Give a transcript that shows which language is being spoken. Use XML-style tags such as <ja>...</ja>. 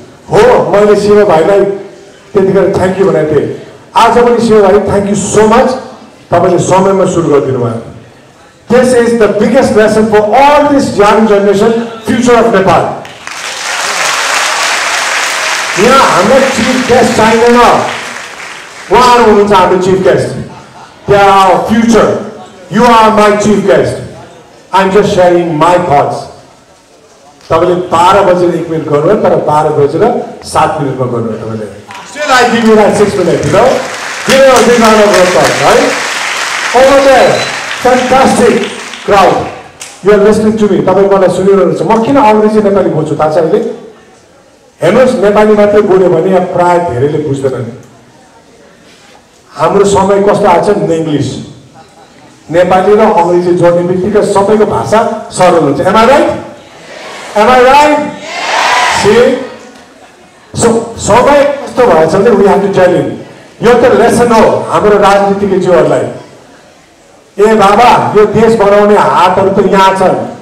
<ne>हो, मैले शिव भाइलाई त्यतिखेर थ्याङ्क यू भनेको थिएँ. आज पनि शिव भाइ</ne> <en>Thank you so much.</en> <ne>तपाईँले समयमा सुरु गरिदिनु भयो.</ne> <en>This is the biggest lesson for all this young generation, future of Nepal.</en> <ne>यहाँ हामीलाई चिफ गेस्ट चाहिँदैन. उहाँहरू हुनुहुन्छ हाम्रो chief guest.</ne> <en>They are our future. You are my chief guest. I'm just sharing my thoughts.</en> <ne>तपाईँले 12 बजेर 1 minute गर्नु तर 12 बजेर 7 मिनटमा गर्नु तपाईँले.</ne> <en>Still I give you that 6 minutes, you know? Give me a big round of applause, right? Over there, fantastic crowd. You are listening to me.</en> <ne>तपाईँ मलाई सुनिरहनुहुन्छ. म किन अङ्ग्रेजी नेपाली बोल्छु थाहा छ अहिले? हेर्नुहोस्, नेपाली मात्रै बोल्यो भने यहाँ प्राय धेरैले बुझ्दैनन्. हाम्रो समय कस्तो आछ नि इङ्ग्लिस. नेपाली र अङ्ग्रेजी जोड्ने बित्तिकै सबैको भाषा सरल हुन्छ.</ne> <en>Am I right? Am I right? See? So,</en> <ne>समय कस्तो भएछ भने</ne> <en>we have to tell him.</en> <ne>यो त लेसन हो हाम्रो राजनीतिक जीवनलाई. ए बाबा, यो देश बनाउने हातहरू त यहाँ छन्.</ne>